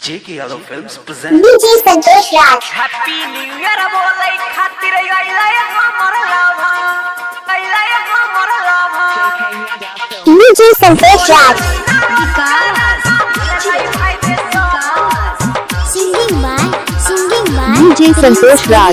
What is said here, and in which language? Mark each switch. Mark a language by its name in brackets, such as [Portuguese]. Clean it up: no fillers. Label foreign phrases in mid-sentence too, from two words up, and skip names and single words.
[English] JK Yadav Films present DJ Santosh Raj. Happy New Year [Maithili] बोलै खातिर अइलै हमर लव [English] DJ Santosh Raj. Singing by DJ Santosh Raj.